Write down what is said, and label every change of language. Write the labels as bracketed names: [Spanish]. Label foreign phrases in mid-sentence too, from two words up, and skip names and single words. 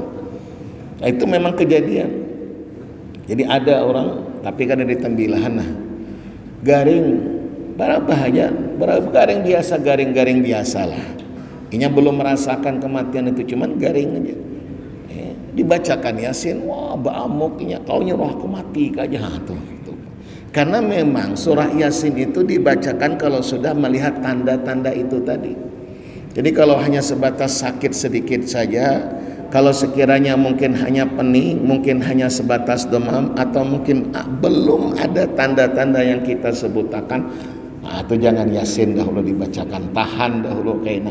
[Banjar] Nah, itu memang kejadian. Jadi ada orang tapi kan ada tembilahan nah, garing bahaya, garing biasa lah. Inya belum merasakan kematian itu, cuman garing aja. Dibacakan Yasin, wah baamuk inya, kau nyuruh aku mati aja tuh. [Indonesian] Karena memang surah Yasin itu dibacakan kalau sudah melihat tanda-tanda itu tadi. Jadi kalau hanya sebatas sakit sedikit saja, kalau sekiranya mungkin hanya pening, mungkin hanya sebatas demam, atau mungkin belum ada tanda-tanda yang kita sebutkan, itu jangan Yasin dahulu dibacakan, tahan dahulu kayaknya.